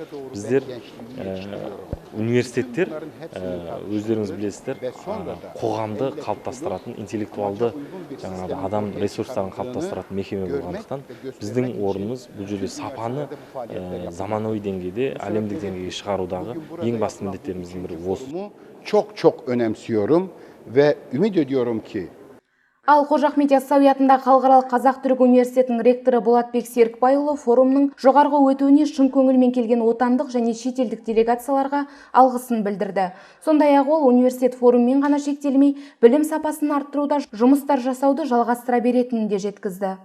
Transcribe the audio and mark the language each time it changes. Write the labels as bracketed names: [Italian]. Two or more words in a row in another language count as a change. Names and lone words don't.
[Kazakh] Біздер университеттер, өздеріңіз білесіздер, қоғамды қалыптастыратын, интеллектуалды жаңағы адам ресурстарын қалыптастыратын мекеме болғандықтан, біздің орнымыз бұл жерде сапаны заманауи деңгейде, әлемдік деңгейге шығарудағы ең басты міндеттеріміздің бірі осы. [Turkish] Çok önemsiyorum ve ümit ediyorum ki [Kazakh] Ал Қожа Ахмет Яссауи атындағы Халықаралық Қазақ-Түрік университетінің ректоры Болатбек Серікбайұлы форумның жоғарғы өтуіне шын көңілмен келген отандық және шетелдік делегацияларға алғысын білдірді. Сондай-ақ ол университет форуммен ғана шектелмей, білім сапасын арттыруда жұмыстар жасауды жалғастыра беретінін де жеткізді.